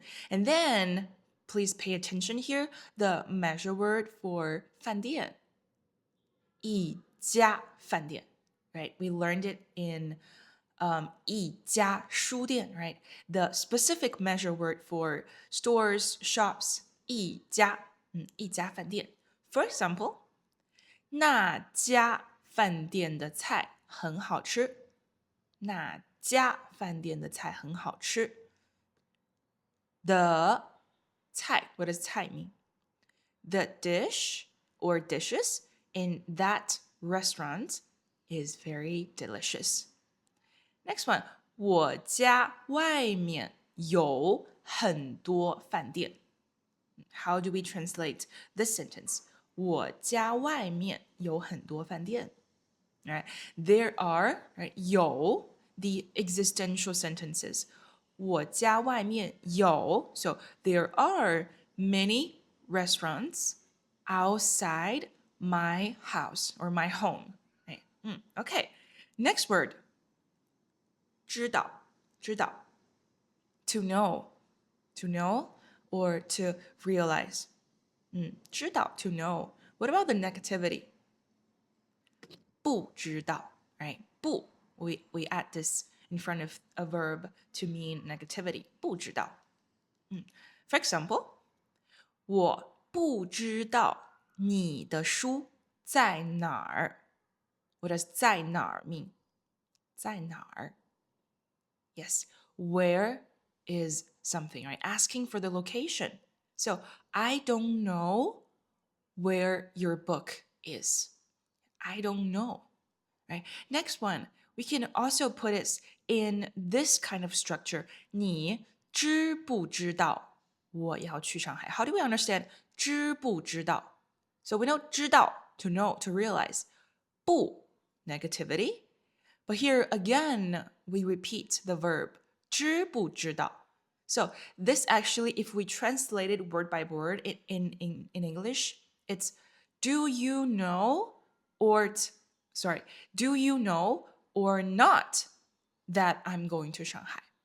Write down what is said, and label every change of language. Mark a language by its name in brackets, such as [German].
[English] And then please pay attention here, the measure word for 饭店. 一家饭店, right? We learned it in 一家书店, right? The specific measure word for stores, shops, 一家饭店. For example, [Chinese] 那家饭店的菜很好吃。那家饭店的菜很好吃。 [English] The 菜, what does 菜 mean? The dish or dishes in that restaurant is very delicious. Next one, [Chinese] 我家外面有很多饭店。 [English] How do we translate this sentence? [Chinese] 我家外面有很多饭店。 [English] Right? There are, right, 有 the existential sentences. [Chinese] 我家外面有 [English] so there are many restaurants outside my house or my home. Right? Okay. Next word. 知道 to know or to realize. 知道 to know. What about the negativity? 不知道 right? 不 we add this in front of a verb to mean negativity. [Chinese] 不知道 [English] For example, [Chinese] 我不知道你的书在哪儿 [English] What does 在哪儿 mean? 在哪儿 Yes, where is something, right? Asking for the location. So, I don't know where your book is. I don't know, right? Next one, we can also put it in this kind of structure. [Chinese] 你知不知道我要去上海? [English] How do we understand 知不知道? So we know 知道 to know, to realize. 不 negativity. But here again, we repeat the verb 知不知道? So this actually, if we translate it word by word in English, it's do you know do you know or not that I'm going to Shanghai?